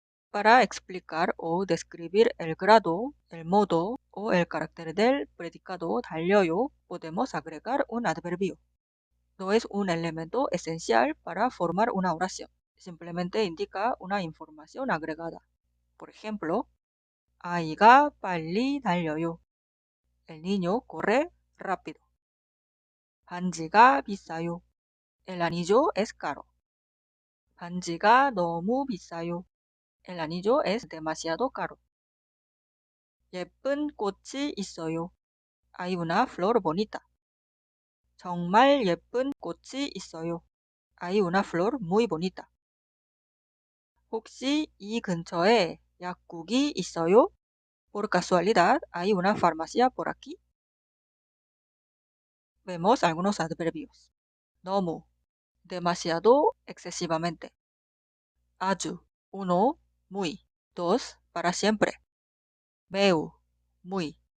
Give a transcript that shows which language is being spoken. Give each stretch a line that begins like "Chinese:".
Spanish: Para explicar o describir el grado, el modo o el carácter del predicado 달려요, podemos agregar un adverbio. No es un elemento esencial para formar una oración, simplemente indica una información agregada. Por ejemplo,
Korean: 아이가 빨리 달려요.
Spanish: El niño corre rápido.
Korean: 반지가 비싸요.
Spanish: El anillo es caro.
Korean: 반지가 너무 비싸요.
Spanish: El anillo es demasiado caro.
Korean: 예쁜 꽃이 있어요.
Spanish: Hay una flor bonita.
Korean: 정말 예쁜 꽃이 있어요.
Spanish: Hay una flor muy bonita.
Korean: 혹시 이 근처에 약국이 있어요?
Spanish: Por casualidad, hay una farmacia por aquí. Vemos algunos adverbios. 너무, demasiado, excesivamente. 아주, uno, muy. Dos, para siempre. 매우, muy.